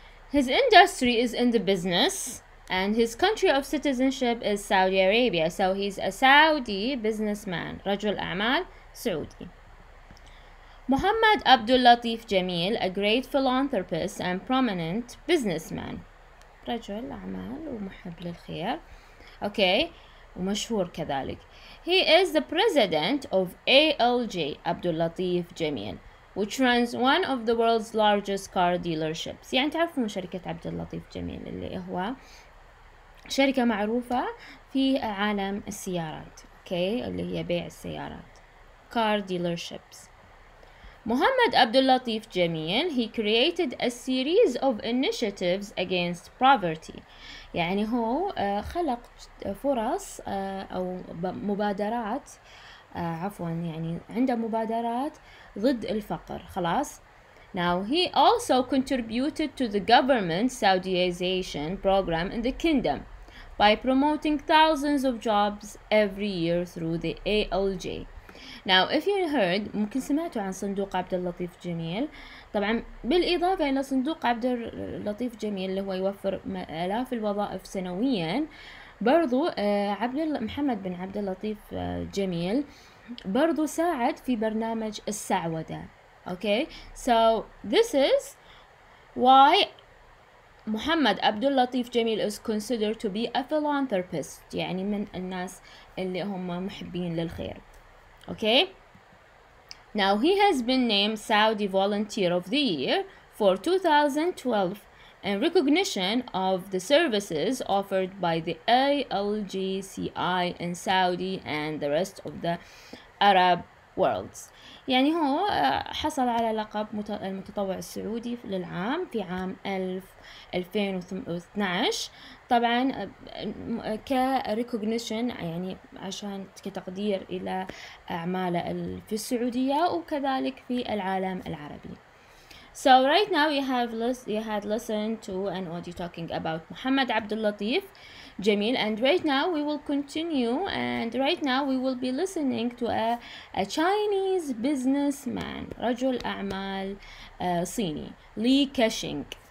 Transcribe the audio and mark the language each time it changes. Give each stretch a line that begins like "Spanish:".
English: His industry is in the business and his country of citizenship is Saudi Arabia. So he's a Saudi businessman,
Arabic: رجل أعمال سعودي.
English: Mohammad Abdul Latif Jameel, a great philanthropist and prominent businessman.
Arabic: رجل أعمال ومحب للخير. Okay, ومشهور كذلك.
English: He is the president of ALJ, Abdul Latif Jameel, which runs one of the world's largest car dealerships.
Arabic: يعني تعرفون شركة عبد اللطيف جميل اللي هو شركة معروفة في عالم السيارات. Okay, اللي هي بيع السيارات.
English: Car dealerships. Mohammad Abdul Latif Jameel, he created a series of initiatives against poverty.
Arabic: يعني هو خلق فرص أو مبادرات عفوا يعني عنده مبادرات ضد الفقر. خلاص.
English: Now he also contributed to the government's Saudiization program in the kingdom by promoting thousands of jobs every year through the ALJ. Now if you heard
Arabic: ممكن سمعتوا عن صندوق عبد اللطيف جميل. طبعا بالإضافة إلى صندوق عبد اللطيف جميل اللي هو يوفر آلاف الوظائف سنويا، برضو محمد بن عبد اللطيف جميل برضو ساعد في برنامج السعودة.
English: Okay, so this is why Mohammad Abdul Latif Jameel is considered to be a philanthropist.
Arabic: يعني من الناس اللي هم محبين للخير.
English: Okay, now he has been named Saudi Volunteer of the Year for 2012 in recognition of the services offered by the ALGCI in Saudi and the rest of the Arab worlds.
Arabic: يعني هو حصل على لقب المتطوع السعودي للعام في عام 2012 طبعا كريكوجنيشن، يعني عشان كتقدير إلى أعماله في السعودية وكذلك في العالم العربي.
English: So right now you had listened to an audio talking about Mohammad Abdul Latif Jameel, and right now we will continue, and right now we will be listening to a Chinese businessman,
Arabic: رجل أعمال صيني,
English: Li Keqing.